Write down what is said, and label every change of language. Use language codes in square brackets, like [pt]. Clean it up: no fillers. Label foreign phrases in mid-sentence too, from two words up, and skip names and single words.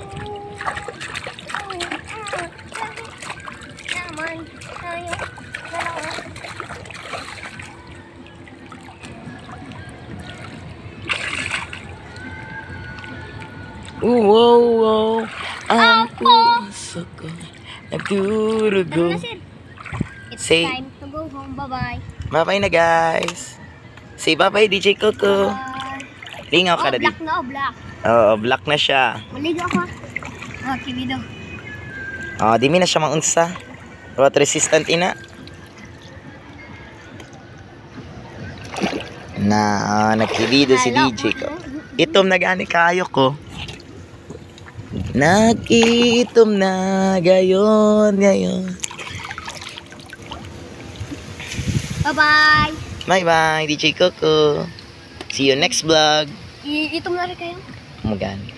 [tl] Naman tayo dalawa. Ang puso ko nagdurugo. [en] It's Say- time to go home. Bye-bye. Bye-bye na, guys. Say bye-bye, DJ Coco. [ceb] Lingaw ka na di. [en] Black na, black. [ceb] Oo, black na siya. Maligo ako. Okay, video. Di mi na siya maunsa. [en] Water resistant [ceb] ina. Nagkibido si DJ ko. Itom na gani kayo ko. Nakitom na gayon. [en] Bye-bye. Bye-bye, DJ Coco. See you next vlog. [ceb] Itom na rin kayo. Magani.